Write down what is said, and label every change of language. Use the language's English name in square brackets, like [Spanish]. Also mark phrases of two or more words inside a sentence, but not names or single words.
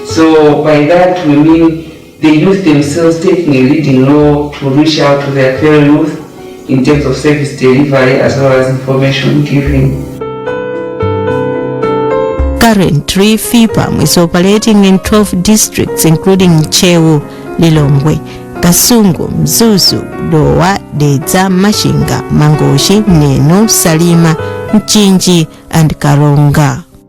[English] So by that we mean the youth themselves taking a leading role to reach out to their fellow youth in terms of service delivery as well as information giving. Currently, Fpam is operating in 12 districts including Chewu, Lilongwe, Kasungu, Mzuzu, Dowa, Dedza, Mashinga, Mangoshi, Neno, Salima, Mchinji and Karonga.